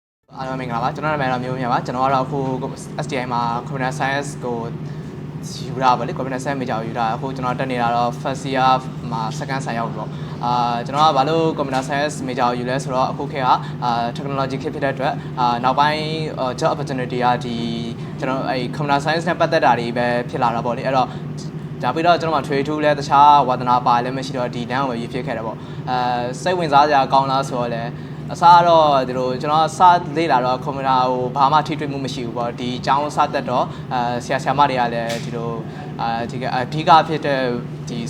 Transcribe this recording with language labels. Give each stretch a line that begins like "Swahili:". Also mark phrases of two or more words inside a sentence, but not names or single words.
Burmese: အားလုံးမင်္ဂလာပါကျွန်တော်နာမည်တော့မျိုးမြတ်ပါကျွန်တော်ကတော့အခု STI မှာ
English: Computer Science
Burmese: ကိုယူတာပါလေ
English: Computer Science major
Burmese: ယူတာအခုကျွန်တော်တက်နေတာတော့
English: first year
Burmese: မှာ second ဆိုင်ရောက်ပြီပေါ့ကျွန်တော်ကဘာလို့
English: Computer Science major
Burmese: ယူလဲဆိုတော့အခုခေတ်ကtechnology ခေတ်ဖြစ်တဲ့အတွက်နောက်ပိုင်း
English: job opportunity
Burmese: ကဒီကျွန်တော် အဲ့
English: Computer Science
Burmese: နဲ့ပတ်သက်တာတွေပဲဖြစ်လာတာပေါ့လေအဲ့တော့ဒါပြီးတော့ကျွန်တော်ထွေထူးလဲတခြားဝါသနာပါလည်းမရှိတော့ဒီတန်းကိုပဲရွေးဖြစ်ခဲ့တယ်ပေါ့စိတ်ဝင်စားစရာကောင်းလားဆိုတော့လဲအစားတော့ဒီလိုကျွန်တော်စလေ့ လာတော့ကွန်ပျူတာကိုဘာမှထိတွေ့မှုမရှိဘူးပေါ့ဒီအကြောင်းစသက်တော့ဆရာဆရာမတွေကလည်းဒီလိုဒီကအဓိကဖြစ်တဲ့ဒီဆ